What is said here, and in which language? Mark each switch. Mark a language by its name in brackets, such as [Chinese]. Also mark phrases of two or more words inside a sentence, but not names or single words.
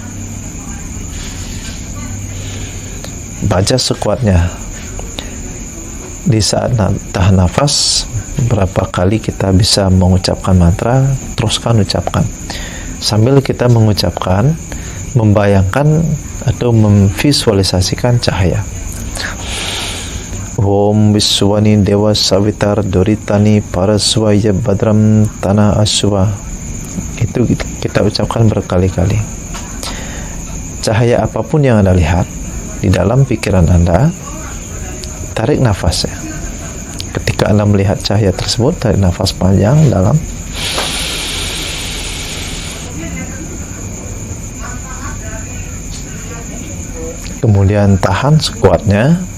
[Indonesian] Baca sekuatnya. Di saat tahan nafas, berapa kali kita bisa mengucapkan mantra, teruskan ucapkan. Sambil kita mengucapkan, membayangkan atau memvisualisasikan cahaya. [Sanskrit] Om Wiswani Dewa Savitar Duritani Paraswaya Badram Tanah Aswa. [Indonesian] Itu kita ucapkan berkali-kali. Cahaya apapun yang Anda lihat di dalam pikiran Anda, tarik nafasnya. Ketika Anda melihat cahaya tersebut, tarik nafas panjang dalam. Kemudian tahan sekuatnya.